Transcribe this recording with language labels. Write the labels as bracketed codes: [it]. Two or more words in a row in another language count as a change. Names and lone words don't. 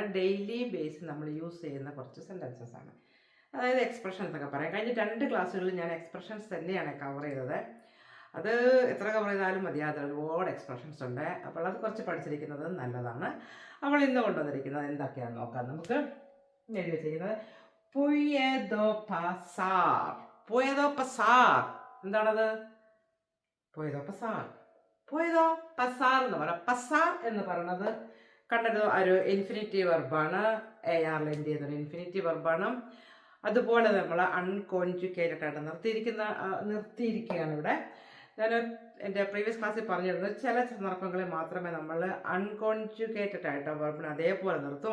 [en] daily basis [ml] നമ്മൾ യൂസ് ചെയ്യുന്ന കുറച്ച് സെൻറ്റൻസസ് ആണ്. അതായത് എക്സ്പ്രഷൻസ് ഒക്കെ പറയാം. കഴിഞ്ഞ 2 ക്ലാസ്സുകളിൽ ഞാൻ എക്സ്പ്രഷൻസ് തന്നെയാണ് കവർ ചെയ്തത്. അത് എത്ര കവർ ചെയ്താലും മതിയാതെ ഒരുപാട് എക്സ്പ്രഷൻസ് ഉണ്ട്. അപ്പോൾ അത് കുറച്ച് പഠിച്ചിരിക്കുന്നത് നല്ലതാണ്. അപ്പോൾ ഇന്ന് കൊണ്ടുവന്നിരിക്കുന്നത് എന്തൊക്കെയാണെന്ന് നോക്കാം. നമുക്ക് എഴുതി വെച്ചിരിക്കുന്നത് [es] puedo pasar. Puedo pasar. എന്താണത്? puedo pasar. puedo pasar [ml] എന്ന് പറയാം. pasar എന്ന് പറയുന്നത് കണ്ടത് ഒരു [en] infinitive verb. [ml] ARLND എന്നൊരു [en] infinitive verb. [ml] അതുപോലെ നമ്മൾ അൺകോൺജുഗേറ്റഡ് ആയിട്ട് നിർത്തിയിരിക്കുകയാണ് ഇവിടെ. ഞാൻ എൻ്റെ [en] previous class [ml] പറഞ്ഞിരുന്നത് ചില സന്ദർഭങ്ങളിൽ മാത്രമേ നമ്മൾ അൺകോൺജുഗേറ്റഡ് ആയിട്ട് വെർബിനെ അതേപോലെ നിർത്തും.